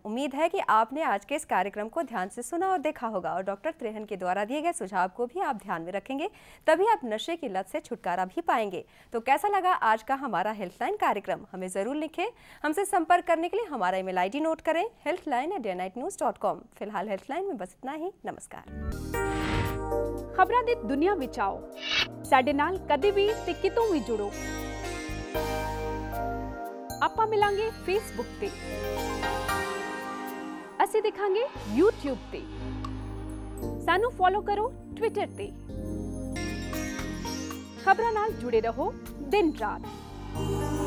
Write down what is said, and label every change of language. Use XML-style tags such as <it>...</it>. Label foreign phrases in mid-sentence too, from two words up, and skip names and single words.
<hi>उम्मीद है कि आपने आज के इस कार्यक्रम को ध्यान से सुना और देखा होगा, और डॉक्टर त्रेहन के द्वारा दिए गए सुझाव को भी आप ध्यान में रखेंगे, तभी आप नशे की लत से छुटकारा भी पाएंगे। तो कैसा लगा आज का हमारा हेल्पलाइन कार्यक्रम, हमें जरूर लिखें। हमसे संपर्क करने के लिए हमारा</hi> <en>email ID</en> <hi>नोट करें, healthline@dayandnightnews.com। फिलहाल हेल्पलाइन में बस इतना ही। नमस्कार।</hi> <pa>ਖ਼ਬਰਾਂ ਦੀ ਦੁਨੀਆ ਵਿਚ ਆਓ, ਸਾਡੇ ਨਾਲ ਕਦੇ ਭੀ ਤੇ ਕਿਤੋਂ ਭੀ ਜੁੜੋ। ਆਪਾਂ ਮਿਲਾਂਗੇ ਫੇਸਬੁੱਕ ਤੇ, ਅਸੀਂ ਦਿਖਾਂਗੇ YouTube ਤੇ, ਸਾਨੂੰ ਫਾਲੋ ਕਰੋ ਟਵਿੱਟਰ ਤੇ। ਖ਼ਬਰਾਂ ਨਾਲ ਜੁੜੇ ਰਹੋ ਦਿਨ ਰਾਤ।</pa>